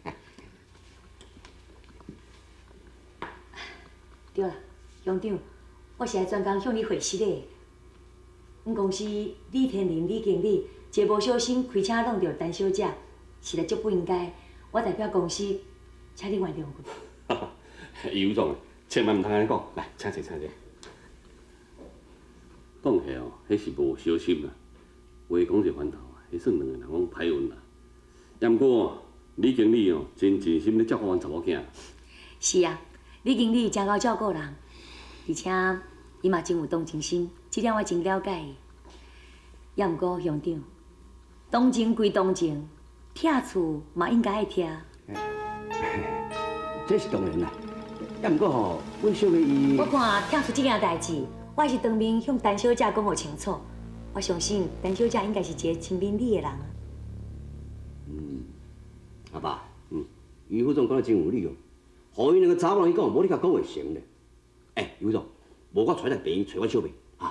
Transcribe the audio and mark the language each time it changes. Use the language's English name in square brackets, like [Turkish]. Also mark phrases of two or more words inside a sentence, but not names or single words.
[Min Nan Chinese] 对啦，乡长，我是来专工向你会实的。阮公司李天林李经理一个无小心开车弄到陈小姐，实在足不应该。我代表公司，请你原谅我。尤总，千万唔通安尼讲，来，请坐。讲起哦，迄是无小心啦，话讲就翻头啊，迄算两个人讲歹运啦。也毋过李经理哦，真心咧照顾阮查某囝。是啊，李经理真够照顾人，而且伊嘛真有同情心，这点我真了解伊。也毋过乡长，同情归同情，拆厝嘛应该爱拆。这是当然啦。也毋过吼，阮小妹伊，我看拆厝这件代志，我是当面向陈小姐讲互清楚。我相信陈小姐应该是一个亲民理的人啊。阿爸，于副总讲得真有理哦。互伊两个查某人讲，无你甲讲会成咧。于副总，无我带来病院找我小妹啊。